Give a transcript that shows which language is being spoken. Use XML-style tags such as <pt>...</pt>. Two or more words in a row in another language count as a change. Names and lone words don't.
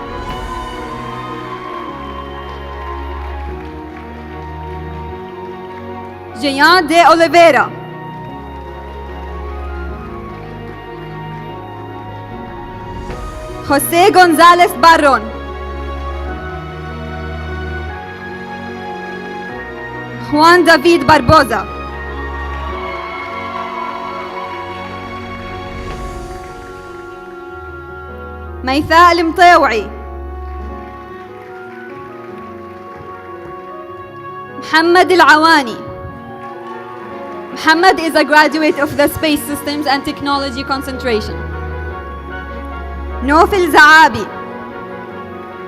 <en>Jean de Oliveira. José González Barron. Juan David Barbosa. ميثاء المطيوعي. محمد العواني. Mohamed is a graduate of the Space Systems and Technology concentration. Nofil Zaabi.</en>